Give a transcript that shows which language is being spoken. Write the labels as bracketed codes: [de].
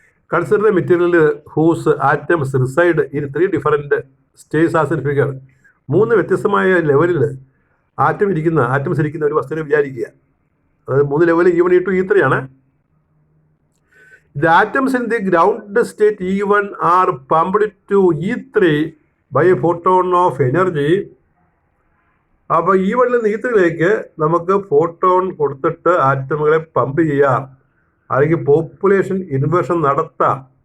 [en] Consider the material whose atoms reside in 3 different states as in figure. [ml] 3 വ്യത്യസ്തമായ ലെവലിൽ atoms ഇരിക്കുന്ന ഒരു വസ്തുവിനെ വിചാരിക്കുക. അതായത് 3 ലെവൽ E1, E2, E3 ആണ്. [en] The atoms in the ground state E1 are pumped to E3 by a photon of energy. [ml] അപ്പോൾ E1 നിന്ന് E3യിലേക്ക് നമുക്ക് ഫോട്ടോൺ കൊടുത്തിട്ട് ആറ്റമുകളെ പമ്പ് ചെയ്യാം, അല്ലെങ്കിൽ പോപ്പുലേഷൻ ഇൻവേർഷൻ നടത്താം.